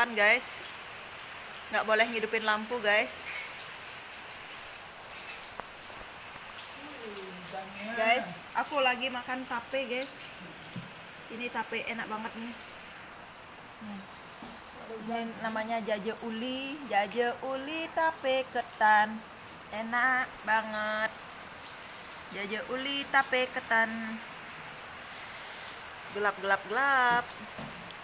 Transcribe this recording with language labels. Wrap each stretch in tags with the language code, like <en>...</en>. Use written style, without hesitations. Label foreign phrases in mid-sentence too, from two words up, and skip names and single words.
<id>Nggak boleh ngidupin lampu guys. Guys, aku lagi makan tape guys. Ini tape enak banget nih. Ini namanya jaje uli tape ketan. Enak banget. Jaje uli tape ketan. Gelap.</id>